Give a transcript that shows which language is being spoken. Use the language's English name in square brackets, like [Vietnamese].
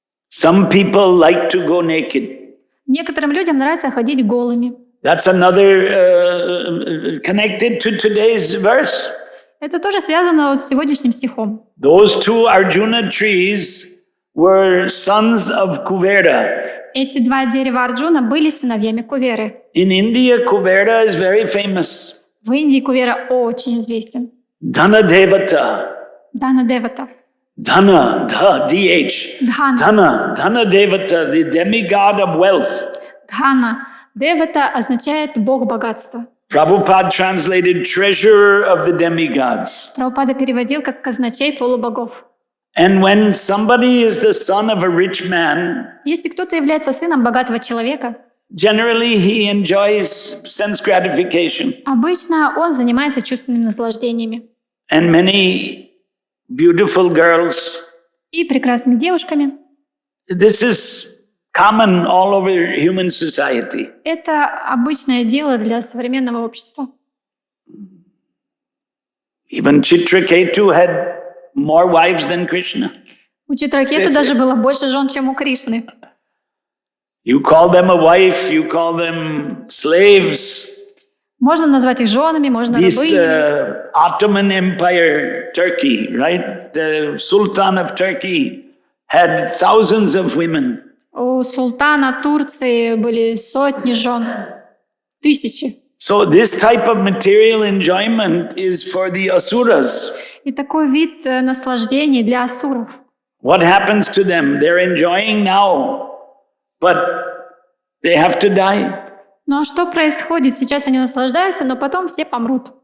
[English] Some people like to go naked. [Russian] Некоторым людям нравится ходить голыми. [English] That's another connected to today's verse. [Russian] Это тоже связано вот с сегодняшним стихом. [English] Those two Arjuna trees were sons of Kuvera. [Russian] Эти два дерева Арджуна были сыновьями Куверы. [English] In India, Kuvera is very famous. [Russian] В Индии Кувера очень известен. [English] Dhana Devata. [Russian] Дана Девата. [English] Dhana, D-H. Dhana. Dhana Devata, the demigod of wealth. Dhana. [Russian] Девата означает бог богатства. [English] Prabhupada translated treasurer of the demigods. [Russian] Прабхупада переводил как казначей полубогов. [English] And when somebody is the son of a rich man, [Russian] Если кто-то является сыном богатого человека, [English] generally he enjoys sense gratification. [Russian] обычно он занимается чувственными наслаждениями [English] And many beautiful girls. [Russian] и прекрасными девушками. [English] This is common all over human society. [Russian] Это обычное дело для современного общества. [English] Even Chitraketu had more wives than Krishna. [Russian] У Читракеты даже было больше жен, чем у Кришны. [English] You call them a wife, you call them slaves. [Russian] Можно назвать их женами, можно [English] This [Russian] рабынями. [English] Ottoman Empire, Turkey, right? The Sultan of Turkey had thousands of women. [Russian] У султана Турции были сотни жен, тысячи. [English] So this type of material enjoyment is for the asuras. [Russian] И такой вид наслаждений для асуров. [English] What happens to them? They're enjoying now, but they have to die. [Russian] Ну а что происходит? Сейчас они наслаждаются, но потом все помрут.